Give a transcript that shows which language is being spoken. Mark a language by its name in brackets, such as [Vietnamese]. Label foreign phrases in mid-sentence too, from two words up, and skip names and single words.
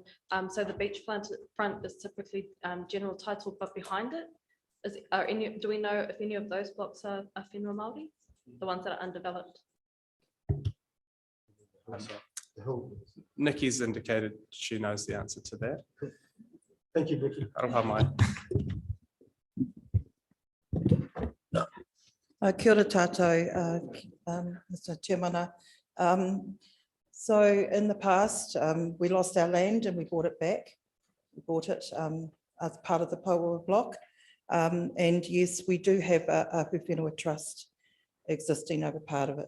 [English] So the beach front is typically general title, but behind it, do we know if any of those blocks are [Māori] whenua Māori, [English] the ones that are undeveloped? Nikki's indicated she knows the answer to that. Thank you, Nikki. [Māori] Aroha mai. Kia ora tātou, [English] Mr. Chairmana. So in the past, we lost our land and we bought it back. We bought it as part of the Paua block. And yes, we do have a whenua trust existing over part of it.